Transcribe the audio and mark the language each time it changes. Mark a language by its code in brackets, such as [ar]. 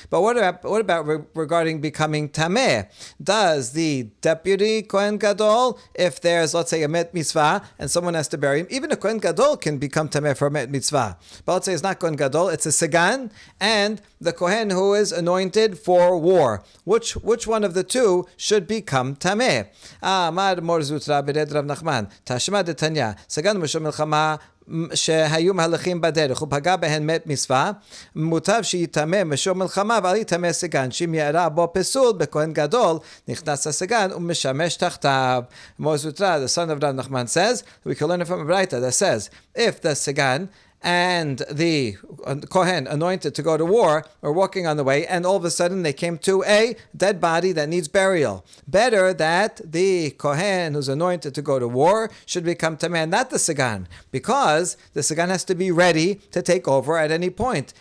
[en] But what about regarding becoming Tameh? Does the deputy Kohen Gadol, if there's, let's say, a Met Mitzvah and someone has to bury him, even a Kohen Gadol can become Tameh for a Met Mitzvah. But let's say it's not Kohen Gadol, it's a Sagan, and the Kohen who is anointed for war. Which one of the two should become Tameh? [arc] Amar Mor Zutra Bered Rav Nachman, Tashma de Tanya, Sagan Moshe Milchama, [he] שהיו מהלכים בדרך ופגע בהן מת מצווה, מוטב שיטמא משור מלחמה ואל יטמא סגן, שאם יארע בו פסול בכהן גדול, נכנס הסגן ומשמש תחתיו. [en] Mozutra, the son of Rav Nachman, says, we can learn it from a Braita that says, if the Sagan and the Kohen anointed to go to war are walking on the way, and all of a sudden they came to a dead body that needs burial. Better that the Kohen who's anointed to go to war should become Tameh, not the Sagan, because the Sagan has to be ready to take over at any point.